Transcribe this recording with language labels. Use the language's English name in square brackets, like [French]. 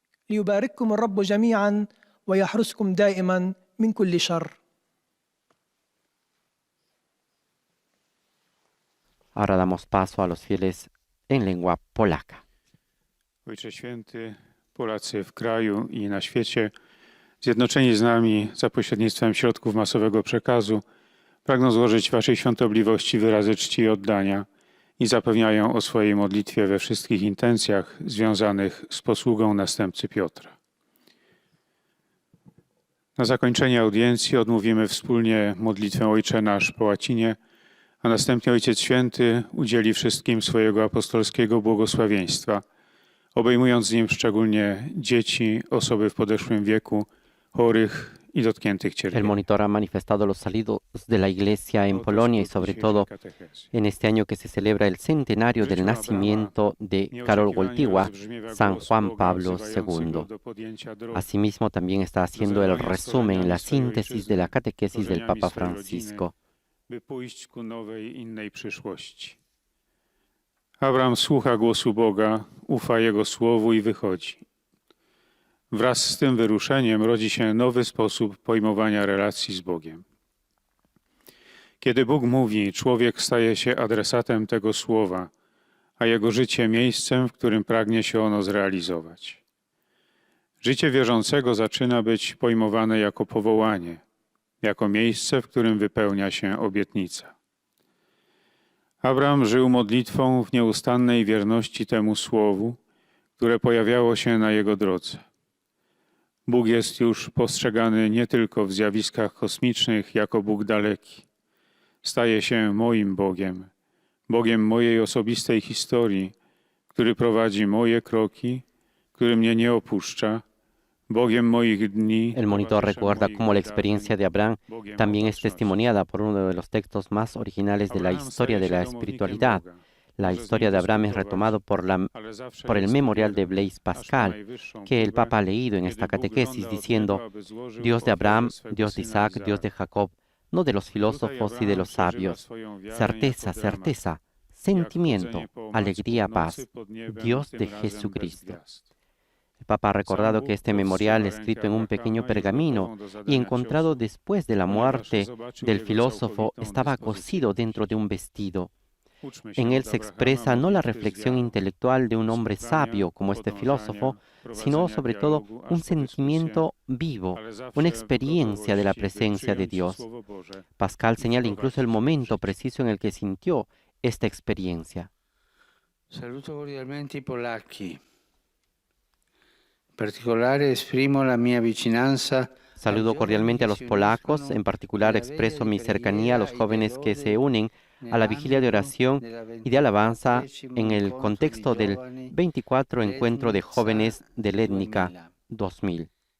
[Arabic] ليبارككم الرب جميعا ويحرسكم دائما من كل شر. [Spanish] Ahora damos paso a los fieles en lengua polaca. [Polish] Ojcze Święty, Polacy w kraju i na świecie, zjednoczeni z nami za pośrednictwem środków masowego przekazu, pragną złożyć Waszej świątobliwości wyrazy czci i oddania i zapewniają o swojej modlitwie we wszystkich intencjach związanych z posługą następcy Piotra. Na zakończenie audiencji odmówimy wspólnie modlitwę Ojcze Nasz po łacinie, a następnie Ojciec Święty udzieli wszystkim swojego apostolskiego błogosławieństwa, obejmując nim szczególnie dzieci, osoby w podeszłym wieku, chorych y dotkniętych [Spanish] El [Polish] cierpieniem. [Spanish] monitor ha manifestado los saludos de la Iglesia en Polonia y sobre todo en este año que se celebra el centenario del nacimiento de Karol Wojtyła, San Juan Pablo II. Asimismo, también está haciendo el resumen, la síntesis de la catequesis del Papa Francisco. [Polish] By pójść ku nowej, innej przyszłości. Abraham słucha głosu Boga, ufa Jego słowu i wychodzi. Wraz z tym wyruszeniem rodzi się nowy sposób pojmowania relacji z Bogiem. Kiedy Bóg mówi, człowiek staje się adresatem tego słowa, a jego życie miejscem, w którym pragnie się ono zrealizować. Życie wierzącego zaczyna być pojmowane jako powołanie, jako miejsce, w którym wypełnia się obietnica. Abraham żył modlitwą w nieustannej wierności temu słowu, które pojawiało się na jego drodze. Bóg jest już postrzegany nie tylko w zjawiskach kosmicznych jako Bóg daleki. Staje się moim Bogiem, Bogiem mojej osobistej historii, który prowadzi moje kroki, który mnie nie opuszcza, Bogiem moich dni. [Spanish] El monitor recuerda cómo la experiencia de Abraham también es testimoniada por uno de los textos más originales de la historia de la espiritualidad. La historia de Abraham es retomado por el memorial de Blaise Pascal, que el Papa ha leído en esta catequesis, diciendo, Dios de Abraham, Dios de Isaac, Dios de Jacob, no de los filósofos y de los sabios. Certeza, certeza, sentimiento, alegría, paz. Dios de Jesucristo. El Papa ha recordado que este memorial, escrito en un pequeño pergamino y encontrado después de la muerte del filósofo, estaba cosido dentro de un vestido. En él se expresa no la reflexión intelectual de un hombre sabio como este filósofo, sino sobre todo un sentimiento vivo, una experiencia de la presencia de Dios. Pascal señala incluso el momento preciso en el que sintió esta experiencia. [Italian] Saluto cordialmente i polacchi. In particolare esprimo la mia vicinanza. [Spanish] Saludo cordialmente a los polacos, en particular expreso mi cercanía a los jóvenes que se unen a la vigilia de oración y de alabanza en el contexto del 24 Encuentro de Jóvenes de Létnica 2000.